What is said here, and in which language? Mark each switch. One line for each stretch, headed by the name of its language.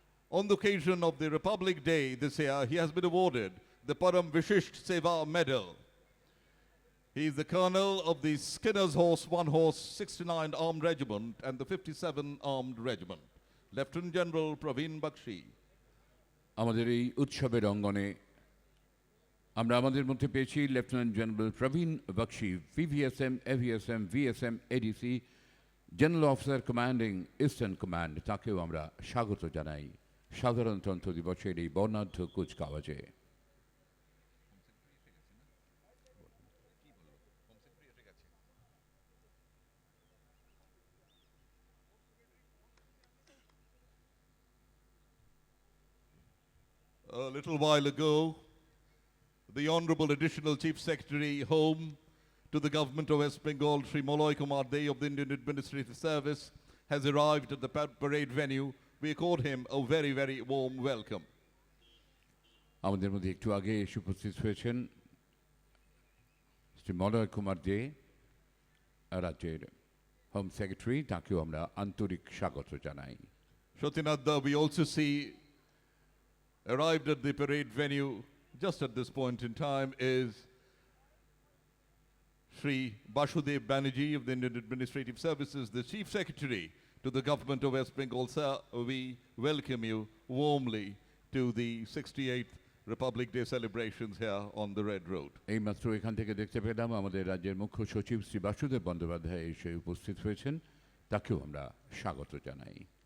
English: On the occasion of the Republic Day this year, he has been awarded the Param Vishish Seva Medal. He is the Colonel of the Skinner's Horse, One Horse, 69 Armed Regiment and the 57 Armed Regiment. Lieutenant General Praveen Bakshi.
Bangla: আমাদের এই উৎসবের অঙ্গনে আমরা আমাদের মধ্যে পেয়েছি lieutenant general প্রবীণ Bakshi, পিভিএসএম, এভিএসএম, ভিএসএম, ADC, general officer commanding eastern command. তাকেও আমরা স্বাগত জানাই সাধারণতন্ত্র দিবসের এই বর্ণাঢ্য কুচকাওয়াজে।
English: A little while ago, the Honorable Additional Chief Secretary, Home, to the Government of West Bengal, Sri Moloy Kumar Dey of the Indian Administrative Service, has arrived at the parade venue. We accord him a very, very warm welcome.
Bangla: আমাদের মধ্যে একটু আগে এসে উপস্থিত হয়েছেন শ্রী মলয় কুমার দে, রাজ্যের home secretary. তাকেও আমরা আন্তরিক স্বাগত জানাই।
English: Shotinath, we also see arrived at the parade venue just at this point in time is Sri Basudeb Banerjee of the Indian Administrative Services, the Chief Secretary to the Government of West Bengal. Sir, we welcome you warmly to the 68th Republic Day celebrations here on the Red Road.
Bangla: এইমাত্র এখান থেকে দেখতে পেলাম আমাদের রাজ্যের মুখ্য সচিব শ্রী বাসুদেব বন্দ্যোপাধ্যায় এসে উপস্থিত হয়েছেন। তাকেও আমরা স্বাগত জানাই।